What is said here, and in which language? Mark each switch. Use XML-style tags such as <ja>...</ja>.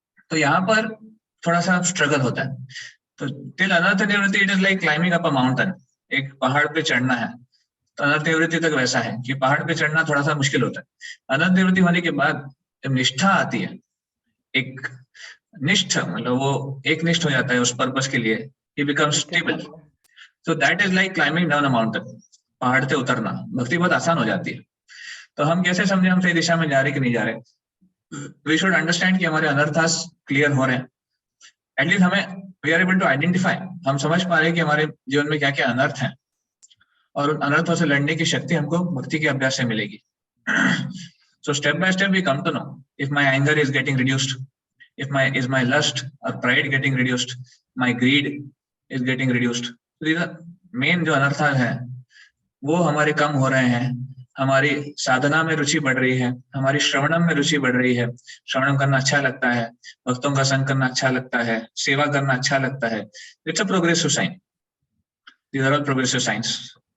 <hi>तो यहाँ पर थोड़ा सा स्ट्रगल होता है। तो टिल अनर्थ निवृत्ति it is like climbing up a mountain, एक पहाड़ पे चढ़ना है। तो अनर्थ निवृत्ति तक वैसा है कि पहाड़ पे चढ़ना थोड़ा सा मुश्किल होता है। अनर्थ निवृत्ति होने के बाद जब निष्ठा आती है, एक निष्ठ, मतलब वो एक निष्ठ हो जाता है उस पर्पस के लिए, he becomes stable.</hi> <en>So that is like climbing down a mountain, पहाड़ से उतरना।</en> <hi>भक्ति बहुत आसान हो जाती है। तो हम कैसे समझे हम सही दिशा में जा रहे कि नहीं जा रहे? We should understand कि हमारे अनर्थास क्लियर हो रहे हैं। एटलीस्ट हमें we are able to identify, हम समझ पा रहे हैं कि हमारे जीवन में क्या क्या अनर्थ हैं, और उन अनर्थों से लड़ने की शक्ति हमको भक्ति के अभ्यास से मिलेगी।</hi> <en>So step by step we come to know if my anger is getting reduced, if my lust or pride getting reduced, my greed is getting reduced.</en> <hi>So these are main जो अनर्थ हैं वो हमारे कम हो रहे हैं। हमारी साधना में रुचि बढ़ रही है, हमारी श्रवणम में रुचि बढ़ रही है, श्रवणम करना अच्छा लगता है, भक्तों का संग करना अच्छा लगता है, सेवा करना अच्छा लगता है।</hi> <en>It's a progressive sign, these are all progressive science.</en>